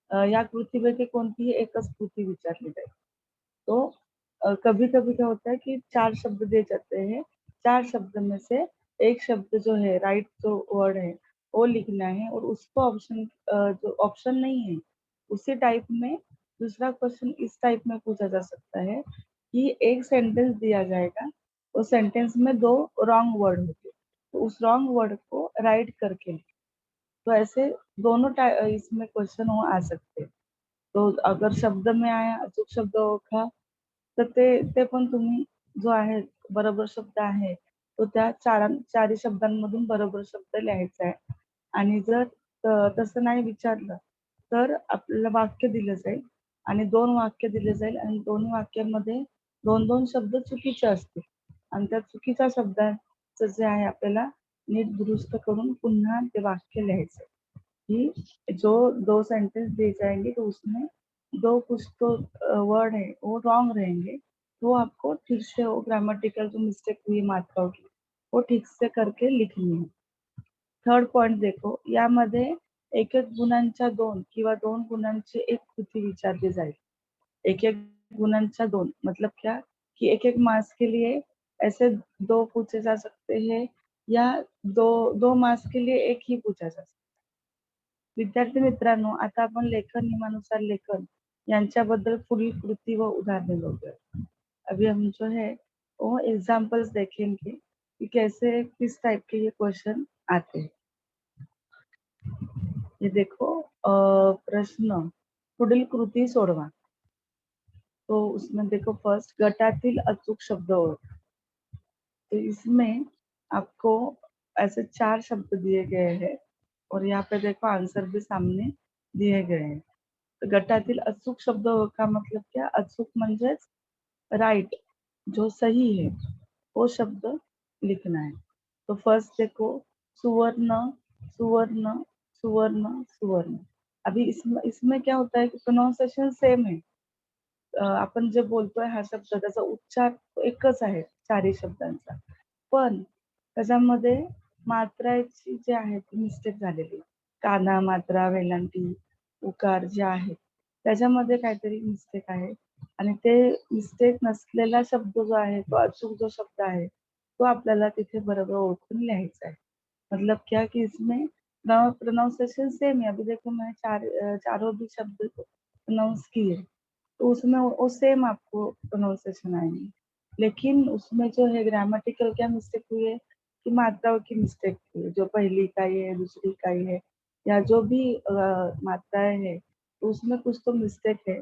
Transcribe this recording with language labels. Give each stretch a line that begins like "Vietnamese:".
Marathi: या कृतीपैकी कोणतीही एकच कृती विचारली जाईल.
Hindi: तो कभी कभी क्या होता है कि 4 शब्द दिए जाते हैं, 4 शब्द में से एक शब्द जो है राइट जो वर्ड है वो लिखना है और उसको ऑप्शन जो ऑप्शन नहीं है उसी टाइप में दूसरा क्वेश्चन इस टाइप में पूछा जा सकता है कि एक सेंटेंस दिया जाएगा, उस सेंटेंस में 2 रॉन्ग वर्ड होंगे, तो उस रॉन्ग वर्ड को राइट करके, तो ऐसे दोनों इसमें क्वेश्चन वो आ सकते हैं. तो अगर शब्द में आया
Marathi: अचूक शब्द ओळखा, तर ते पण तुम्ही जो आहे बरोबर शब्द आहे तो त्या चारही शब्दांमधून बरोबर शब्द लिहायचा आहे. आणि जर तसं नाही विचारलं तर आपल्याला वाक्य दिलं जाईल आणि 2 वाक्य दिले जाईल आणि दोन्ही वाक्यांमध्ये 2-2 शब्द चुकीचे असतील आणि त्या चुकीच्या शब्दांचं जे आहे आपल्याला नीट दुरुस्त करून पुन्हा ते वाक्य लिहायचं.
Hindi: कि जो 2 सेंटेंस दिए जाएंगे तो उसमें 2 कुछ तो वर्ड है वो रॉन्ग रहेंगे, तो आपको ठीक से वो ग्रामेटिकल जो मिस्टेक हुई मात्राओं की वो ठीक से करके लिखनी है. थर्ड पॉइंट देखो,
Marathi: यामध्ये एक एक गुणांच्या 2 किंवा 2 गुणांची एक कृती विचारली जाईल. एक एक गुणांच्या 2
Hindi: मतलब क्या कि एक एक मार्क्स के लिए ऐसे 2 पूछे जा सकते हैं या 2 मार्क्स के लिए एक ही पूछा जा सकता है.
Marathi: विद्यार्थी मित्रांनो, आता आपण लेखन नियमानुसार लेखन यांच्याबद्दल पुढील कृती व उदाहरणे बघूया.
Hindi: अभी हम जो है वो एग्जाम्पल्स देखेंगे कि कैसे किस टाइप के ये क्वेश्चन आते हैं. ये देखो
Marathi: प्रश्न पुढील कृती सोडवा.
Hindi: तो उसमें देखो फर्स्ट
Marathi: गटातील अचूक शब्द ओळखा.
Hindi: तो इसमें आपको ऐसे 4 शब्द दिए गए हैं और यहाँ पे देखो आंसर भी सामने दिए गए हैं.
Marathi: तर गटातील अचूक शब्द ओळखा
Hindi: मतलब क्या?
Marathi: अचूक म्हणजेच
Hindi: राइट, जो सही है वो शब्द लिखना है. तो फर्स्ट देखो, सुवर्ण, सुवर्ण, सुवर्ण, सुवर्ण. अभी इसमें इसमें क्या होता है कि प्रोनाउंसिएशन सेम है.
Marathi: आपण जे बोलतोय हा शब्द त्याचा उच्चार एकच आहे चारही शब्दांचा. पण त्याच्यामध्ये मात्राची जी आहे ती मिस्टेक झालेली. काना, मात्रा, वेलांटी, उकार जे आहेत त्याच्यामध्ये काहीतरी मिस्टेक आहे आणि ते मिस्टेक नसलेला शब्द जो आहे तो अचूक जो शब्द आहे तो आपल्याला तिथे बरोबर ओळखून लिहायचा आहे.
Hindi: मतलब क्या कि इसमें प्रोनाउंसिएशन सेम है. अभी देखो मैं चारों भी शब्द प्रोनाउंस किए तो उसमें वो सेम आपको प्रोनाउंसिएशन आएंगे. लेकिन उसमें जो है ग्रामेटिकल क्या मिस्टेक हुई है कि मात्राओं की मिस्टेक हुई है. जो पहली इकाई है, दूसरी इकाई है या जो भी मात्राएं है तो उसमें कुछ तो मिस्टेक है.